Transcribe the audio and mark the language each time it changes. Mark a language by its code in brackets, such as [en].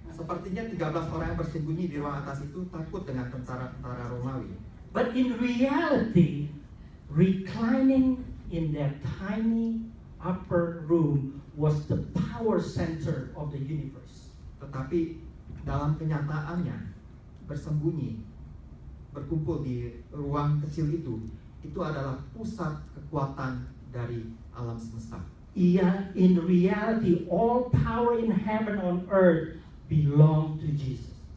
[id] Sepertinya 13 orang yang bersembunyi di ruang atas itu takut dengan tentara Romawi. [en] But in reality, reclining in that tiny upper room was the power center of the universe. [id] Tetapi dalam kenyataannya bersembunyi, berkumpul di ruang kecil itu adalah pusat kekuatan dari alam semesta. [en] Yeah, in reality, all power in heaven and earth belong to Jesus.